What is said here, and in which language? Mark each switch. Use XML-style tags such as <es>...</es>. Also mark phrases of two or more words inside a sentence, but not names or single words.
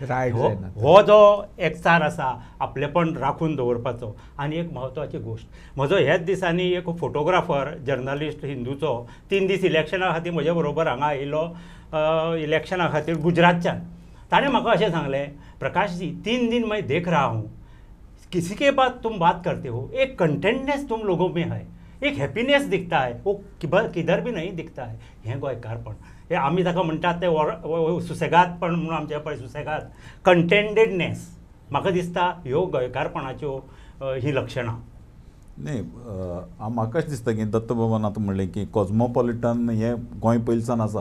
<kok>रायट जायना. हो जो एकचार आसा आपलेपण राखून दवरपाचो. आनी एक म्हत्वाची गोश्ट, म्हजो ह्याच दिसांनी एक</kok> <en>photographer journalist</en> <kok>हिंदूचो 3 दीस इलेक्शना खातीर म्हजे बरोबर हांगा आयिल्लो, इलेक्शना खातीर गुजरातच्यान. ताणें म्हाका अशें सांगलें,</kok> <hi>प्रकाश जी 3 दिन मैं देख रहा हूँ, किसी के बाद तुम बात करते हो, एक कंटेंटनेस तुम लोगों में है, एक हॅपीनेस दिखता है, वो किधर भी नहीं दिखता है.</hi> <kok>हें गोंयकारपण. हे आमी ताका म्हणटात ते सुसेगादपण म्हणून आमच्या पळय सुसेगाद, कंटेंटेडनेस. म्हाका दिसता ह्यो गोंयकारपणाच्यो ही लक्षणां. न्ही, म्हाका अशें दिसता की दत्तबाबान आतां म्हणलें की कॉस्मोपॉलिटन हें गोंय पयलींसान आसा.</kok>